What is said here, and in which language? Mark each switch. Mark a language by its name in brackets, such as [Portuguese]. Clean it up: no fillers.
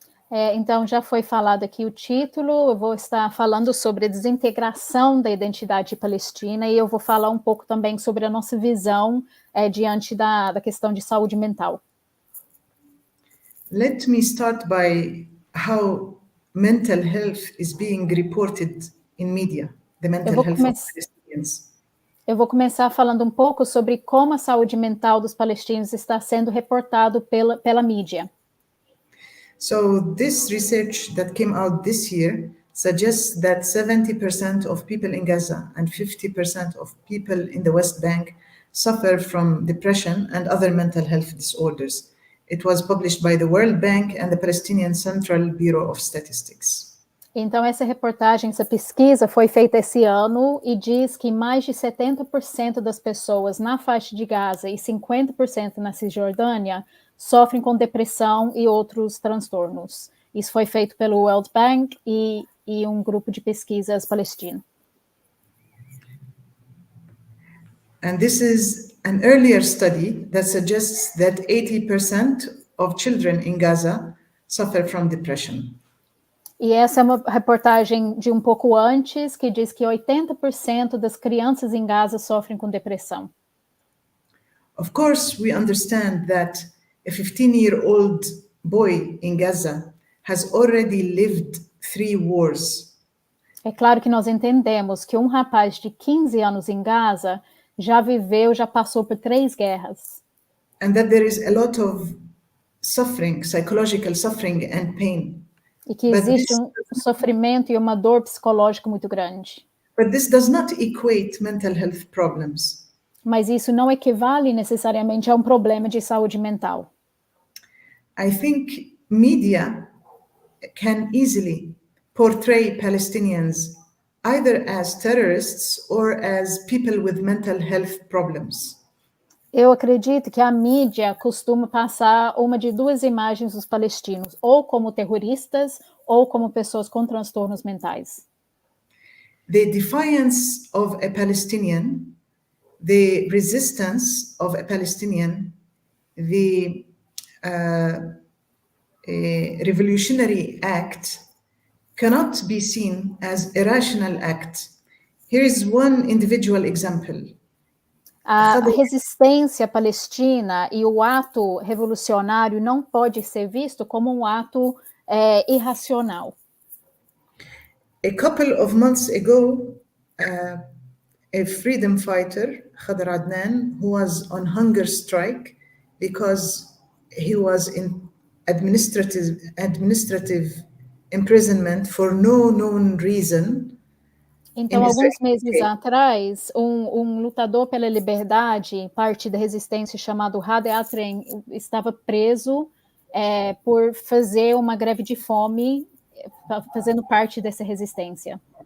[Portuguese] Então, já foi falado aqui o título, eu vou estar falando sobre a desintegração da identidade palestina e eu vou falar um pouco também sobre a nossa visão diante da questão de saúde mental. [English] Let me start by how mental health is being reported in media, the mental health of Palestinians. [Portuguese] Eu vou começar falando um pouco sobre como a saúde mental dos palestinos está sendo reportado pela mídia. [English] So this research that came out this year suggests that 70% of people in Gaza and 50% of people in the West Bank suffer from depression and other mental health disorders. It was published by the World Bank and the Palestinian Central Bureau of Statistics. [Portuguese] Então, essa reportagem, essa pesquisa foi feita esse ano e diz que mais de 70% das pessoas na faixa de Gaza e 50% na Cisjordânia sofrem com depressão e outros transtornos. Isso foi feito pelo World Bank e um grupo de pesquisas palestino. [English] And this is an earlier study that suggests that 80% of children in Gaza suffer from depression. [Portuguese] E essa é uma reportagem de um pouco antes, que diz que 80% das crianças em Gaza sofrem com depressão. [English] Of course, we understand that a 15-year-old boy in Gaza has already lived 3 wars. [Portuguese] É claro que nós entendemos que um rapaz de 15 anos em Gaza já passou por 3 guerras. [English] And that there is a lot of suffering, psychological suffering and pain. [Portuguese] E que existe um sofrimento e uma dor psicológica muito grande. [English] But this does not equate mental health problems. [Portuguese] Mas isso não equivale necessariamente a um problema de saúde mental. [English] I think media can easily portray Palestinians either as terrorists or as people with mental health problems. [Portuguese] Eu acredito que a mídia costuma passar uma de 2 imagens dos palestinos, ou como terroristas, ou como pessoas com transtornos mentais. [English] The defiance of a Palestinian, the resistance of a Palestinian, the a revolutionary act cannot be seen as a rational act. Here is one individual example. [Portuguese] A resistência palestina e o ato revolucionário não pode ser visto como um ato irracional. [English] A couple of months ago, a freedom fighter, Khadr Adnan, who was on hunger strike because he was in administrative imprisonment for no known reason. [Portuguese] Então, alguns meses atrás, um lutador pela liberdade, parte da resistência, chamado Khadr Adnan, estava preso por fazer uma greve de fome, fazendo parte dessa resistência.